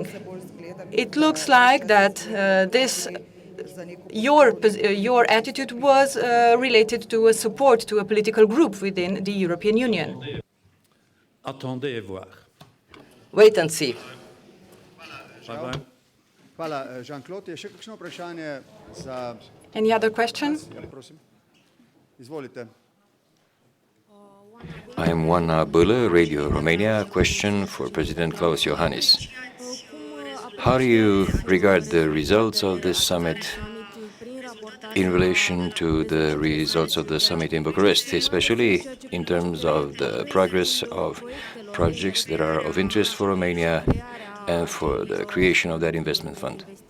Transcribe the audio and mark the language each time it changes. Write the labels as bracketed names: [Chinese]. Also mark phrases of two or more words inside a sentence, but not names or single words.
[English] It looks like that your attitude was related to a support to a political group within the European Union. [French] Attendez et voir. [English] Wait and see. Bye-bye. [Slovenian] Hvala, Jean-Claude. Je še kakšno vprašanje za... [English] Any other question? [Slovenian] Ja, prosim. Izvolite. [English] I'm Oana Bălă, Radio Romania. Question for President Klaus Iohannis. How do you regard the results of this summit in relation to the results of the summit in Bucharest, especially in terms of the progress of projects that are of interest for Romania and for the creation of that investment fund?